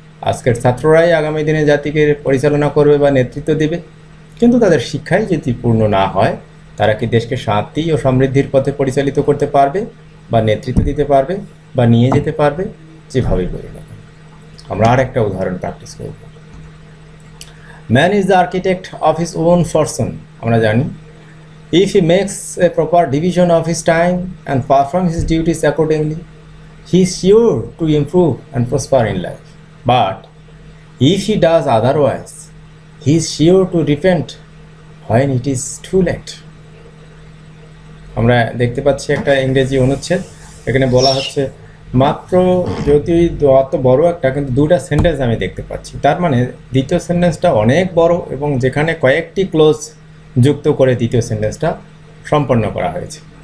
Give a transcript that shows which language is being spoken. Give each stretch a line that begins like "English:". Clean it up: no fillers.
Bangla: আজকের ছাত্ররাই আগামী দিনে জাতিকে পরিচালনা করবে বা নেতৃত্ব দেবে, কিন্তু তাদের শিক্ষাই যদি পূর্ণ না হয়, তারা কি দেশকে শান্তি ও সমৃদ্ধির পথে পরিচালিত করতে পারবে বা নেতৃত্ব দিতে পারবে বা নিয়ে যেতে পারবে, যেভাবেই বলি না। আমরা আর একটা উদাহরণ প্র্যাকটিস করব।
English: Man is the architect of his own fortune.
Bangla: আমরা জানি,
English: if he makes a proper division of his time and perform his duties accordingly, he is sure to improve and prosper in life. But if he does otherwise, he is sure to repent when it is too late.
Bangla: আমরা দেখতে পাচ্ছি একটা ইংরেজি অনুচ্ছেদ, এখানে বলা হচ্ছে মাত্র, যদি অত বড় একটা, কিন্তু দুটা সেন্টেন্স আমি দেখতে পাচ্ছি। তার মানে দ্বিতীয় সেন্টেন্সটা অনেক বড় এবং যেখানে কয়েকটি ক্লোজ যুক্ত করে দ্বিতীয় সেন্টেন্সটা সম্পন্ন করা হয়েছে।